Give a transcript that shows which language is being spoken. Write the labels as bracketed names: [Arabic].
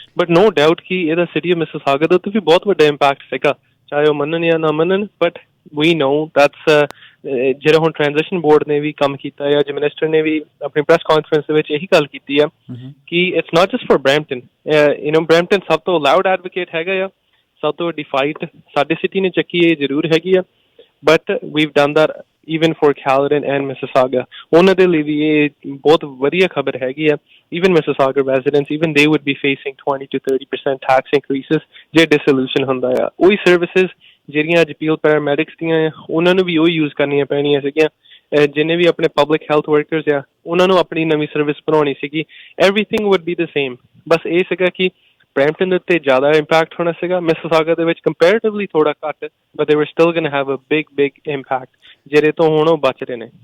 [English] but no doubt [Punjabi] ਕਿ ਇਹਦਾ city of Mississauga ਦੇ ਉੱਤੇ ਵੀ ਬਹੁਤ ਵੱਡਾ ਇੰਪੈਕਟ ਸੀਗਾ, ਚਾਹੇ ਉਹ ਮੰਨਣ ਜਾਂ ਨਾ ਮੰਨਣ, [English] but we know that's [Punjabi] ਜਿਹੜਾ ਹੁਣ ਟ੍ਰਾਂਜਿਸ਼ਨ ਬੋਰਡ ਨੇ ਵੀ ਕੰਮ ਕੀਤਾ ਆ, ਅੱਜ ਮਿਨਿਸਟਰ ਨੇ ਵੀ ਆਪਣੀ ਪ੍ਰੈਸ ਕਾਨਫਰੰਸ ਦੇ ਵਿੱਚ ਇਹੀ ਗੱਲ ਕੀਤੀ ਆ ਕਿ [English] It's not just for Brampton. [Punjabi] Brampton ਸਭ ਤੋਂ ਲਾਊਡ ਐਡਵੋਕੇਟ ਹੈਗਾ ਆ, ਸਭ ਤੋਂ ਵੱਡੀ ਫਾਈਟ ਸਾਡੇ ਸਿਟੀ ਨੇ ਚੱਕੀ ਇਹ ਜ਼ਰੂਰ ਹੈਗੀ ਆ, [English] But we've done that even for Caledon and Mississauga. [Punjabi] ਉਹਨਾਂ ਦੇ ਲਈ ਵੀ ਇਹ ਬਹੁਤ ਵਧੀਆ ਖਬਰ ਹੈਗੀ ਆ। [English] even Mississauga residents, even they would be facing 20 to 30% tax increases [Punjabi] ਜੇ [English] dissolution [Punjabi] ਹੁੰਦਾ ਆ। ਉਹੀ ਸਰਵਿਸਿਜ਼ ਜਿਹੜੀਆਂ ਅੱਜ PL ਪੈਰਾਮੈਡਿਕਸ ਦੀਆਂ ਆ, ਉਹਨਾਂ ਨੂੰ ਵੀ ਉਹੀ ਯੂਜ਼ ਕਰਨੀਆਂ ਪੈਣੀਆਂ ਸੀਗੀਆਂ। ਜਿਹਨੇ ਵੀ ਆਪਣੇ ਪਬਲਿਕ ਹੈਲਥ ਵਰਕਰਸ ਆ, ਉਹਨਾਂ ਨੂੰ ਆਪਣੀ ਨਵੀਂ ਸਰਵਿਸ ਬਣਾਉਣੀ ਸੀਗੀ। [English] everything would be the same, [Punjabi] ਬਸ ਇਹ ਸੀਗਾ ਕਿ ਬ੍ਰੈਂਪਟਨ ਦੇ ਉੱਤੇ ਜ਼ਿਆਦਾ ਇੰਪੈਕਟ ਹੋਣਾ ਸੀਗਾ, ਮਿਸਿਸਾਗਾ ਦੇ ਵਿੱਚ ਕੰਪੈਰੇਟਿਵਲੀ ਥੋੜਾ ਘੱਟ, [English] but they were still going to have a big impact [Punjabi] ਜਿਹੜੇ ਤੋਂ ਹੁਣ ਉਹ ਬਚ ਰਹੇ ਨੇ।